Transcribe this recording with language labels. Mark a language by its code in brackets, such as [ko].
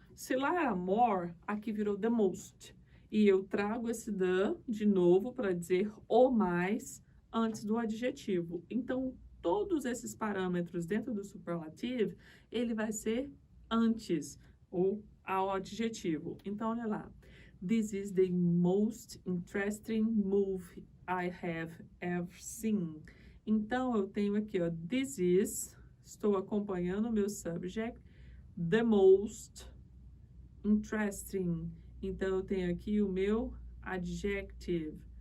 [pt] Se lá era more, aqui virou the most. E eu trago esse the de novo para dizer o mais antes do adjetivo. Então, todos esses parâmetros dentro do superlativo, ele vai ser antes ao adjetivo. Então, olha lá. [en] This is the most interesting movie I have ever seen. [pt] Então, eu tenho aqui, ó, [en] this is, [pt] estou acompanhando o meu subject, [en] the most interesting. [pt] Então, eu tenho aqui o meu adjective.